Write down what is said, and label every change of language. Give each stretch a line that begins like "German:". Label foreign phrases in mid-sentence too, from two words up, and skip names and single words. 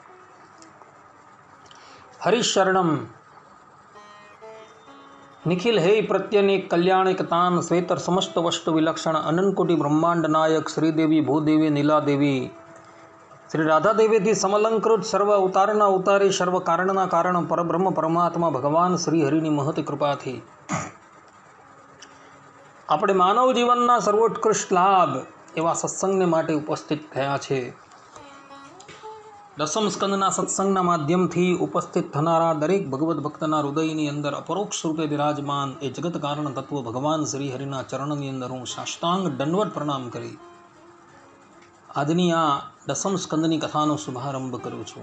Sanskrit: हरिशरणम निखिल हे प्रत्यनेक कल्याणिकतान श्वेतर समस्त वस्तु विलक्षण अनंतकोटि ब्रह्मांड नायक श्रीदेवी भूदेवी नीलादेवी श्री राधा देवी समलंकृत सर्व
Gujarati: अवताરના અવતારી સર્વ કારણના કારણ પરબ્રહ્મ પરમાત્મા ભગવાન શ્રી હરિની મહત કૃપાથી આપણે માનવ જીવનના સર્વોત્કૃષ્ટ લાભ એવા સત્સંગને માટે ઉપસ્થિત થયા છે। દસમ સ્કંદના સત્સંગના માધ્યમથી ઉપસ્થિત થનારા દરેક ભગવદ્ ભક્તના હૃદયની અંદર અપરોક્ષ રૂપે બિરાજમાન એ જગત કારણ તત્વ ભગવાન શ્રી હરિના ચરણની અંદર હું સાષ્ટાંગ દંડવત પ્રણામ કરી આજની આ દસમ સ્કંદની કથાનો શુભારંભ કરું છું।